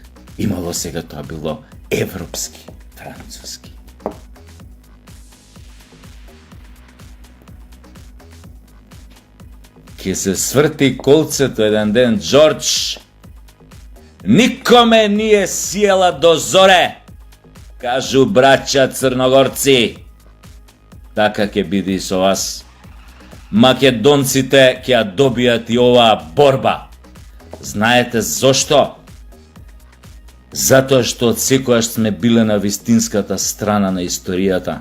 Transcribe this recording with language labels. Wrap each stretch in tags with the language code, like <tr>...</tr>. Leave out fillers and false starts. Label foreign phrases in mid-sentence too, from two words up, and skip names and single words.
<mk>Имало сега, тоа било европски, француски. Ке се сврти колцето еден ден, Джордж.</mk> <sr>Никоме nije sjela do zore, kažu braća Crnogorci.</sr> <mk>Така ќе биде и со вас. македонците ќе ја добијат и оваа борба. Знаете зошто? Затоа што од секојаш сме биле на вистинската страна на историјата.</mk>